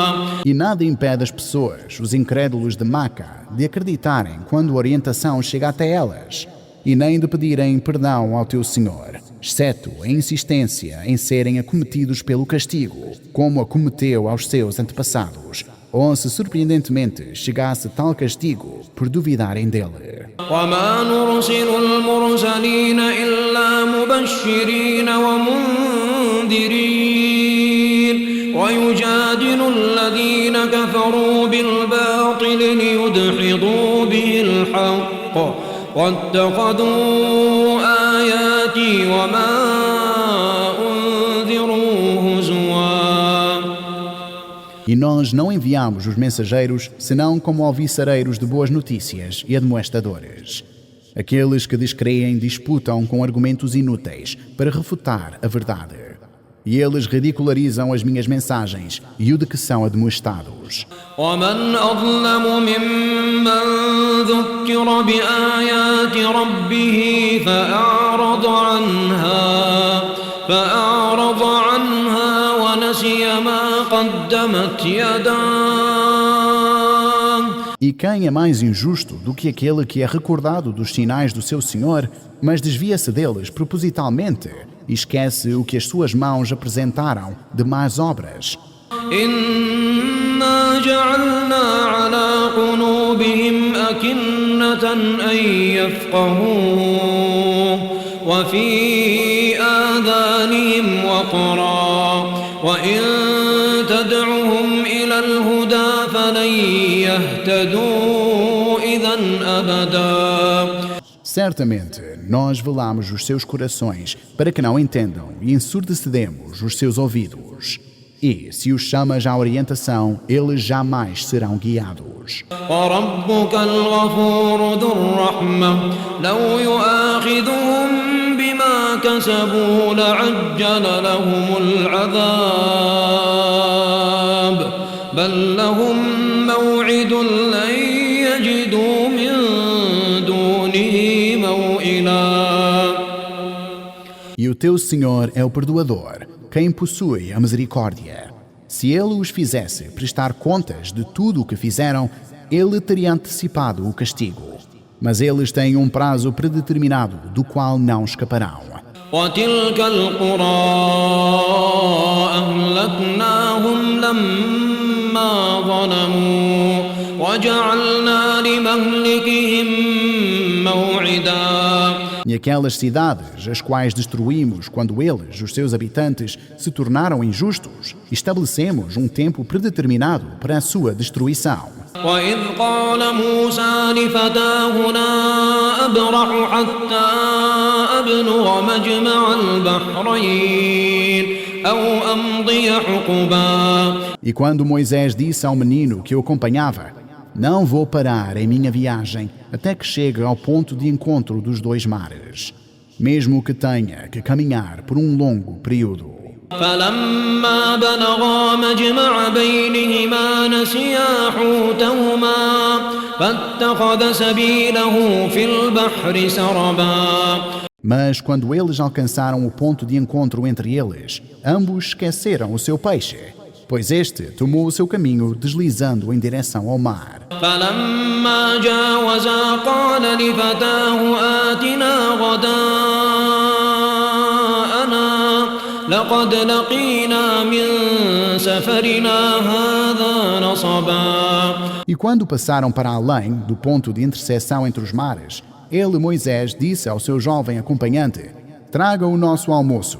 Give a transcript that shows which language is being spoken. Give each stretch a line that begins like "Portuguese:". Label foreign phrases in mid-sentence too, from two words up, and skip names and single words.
Portuguese: E nada impede as pessoas, os incrédulos de Maca, de acreditarem quando a orientação chega até elas, e nem de pedirem perdão ao teu Senhor, exceto a insistência em serem acometidos pelo castigo, como acometeu aos seus antepassados, ou se surpreendentemente chegasse tal castigo por duvidarem dele.
Arabic: وما نرسل المرسلين إلا مبشرين ومنذرين ويجادل الذين كفروا بالباطل ليدحضوا به الحق واتخذوا آياتي وما أنذروا هزوا.
Portuguese: E nós não enviamos os mensageiros senão como alviçareiros de boas notícias e admoestadores. Aqueles que descreem disputam com argumentos inúteis para refutar a verdade. E eles ridicularizam as minhas mensagens e o de que são admoestados.
Arabic: ومن أظلم ممن ذكر بآيات ربه فأعرض عنها ونسي ما قدمت يداه.
Portuguese: E quem é mais injusto do que aquele que é recordado dos sinais do seu Senhor, mas desvia-se deles propositalmente e esquece o que as suas mãos apresentaram de más obras?
Arabic: إنا جعلنا على قلوبهم أكنة أن يفقهوه وفي آذانهم وقرا وإن تدعهم إلى الهدى فلن يهتدوا إذا أبدا.
Portuguese: Certamente, nós velamos os seus corações para que não entendam e ensurdecedemos os seus ouvidos. E, se os chamas à orientação, eles jamais serão guiados.
Arabic: وربك الغفور ذو الرحمة لو يؤاخذهم بما كسبوا لعجل لهم العذاب بل لهم موعد لن يجدوا من دونه موئلا.
Portuguese: E o teu Senhor é o perdoador, quem possui a misericórdia. Se Ele os fizesse prestar contas de tudo o que fizeram, Ele teria antecipado o castigo. Mas eles têm um prazo predeterminado, do qual não escaparão.
Arabic: وتلك القرى أهلكناهم لما ظلموا وجعلنا لمهلكهم موعدا.
Portuguese: E aquelas cidades, as quais destruímos quando eles, os seus habitantes, se tornaram injustos, estabelecemos um tempo predeterminado para a sua destruição.
Arabic: وإذ قال موسى لفتاه لا أبرح حتى أبلغ مجمع البحرين أو أمضي حقبا.
Portuguese: E quando Moisés disse ao menino que o acompanhava: não vou parar em minha viagem até que chegue ao ponto de encontro dos dois mares, mesmo que tenha que caminhar por um longo período.
Arabic: فلما بلغا مجمع بينهما نسيا حوتهما فاتخذ سبيله في البحر سربا.
Portuguese: Mas quando eles alcançaram o ponto de encontro entre eles, ambos esqueceram o seu peixe, pois este tomou o seu caminho deslizando em direção ao mar.
Arabic: فلما جاوزا قال لفتاه آتنا غداءنا لقد لقينا من سفرنا هذا نصبا.
Portuguese: E quando passaram para além do ponto de interseção entre os mares, ele, Moisés, disse ao seu jovem acompanhante: traga o nosso almoço.